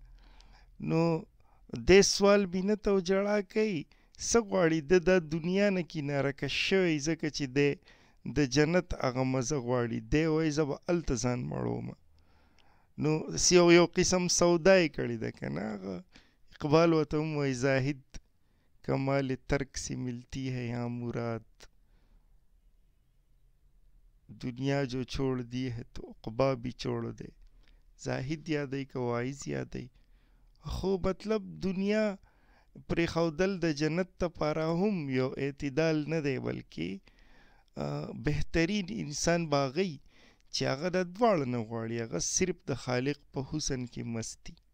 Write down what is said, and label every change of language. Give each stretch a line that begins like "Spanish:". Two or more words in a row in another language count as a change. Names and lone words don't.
Pashto: نو دی سوال بینت او جړا کوي، څه غواړي د دا دنیا نه کناره کش شوی ځکه چې دی د جنت هغه مزه غواړي. دی وایي زه به هلته ځان مړومه. نو یو قسم سودا یې کړې ده که نه. هغه اقبال ورته هم وایي
Urdu: زاهد کمال ترک سے ملتی ہے یہاں مراد، دنیا جو چھوڑ دی ہے تو عقبا بھی چھوڑ دے.
Pashto: زاهد یادوي که واعظ یادوي، خو مطلب دنیا پرېښودل د جنت دپاره هم یو اعتدال نه دی، بلکې بهترین انسان به هغه چې هغه د دواړه نه غواړي، هغه صرف د خالق په حسن کې مستی.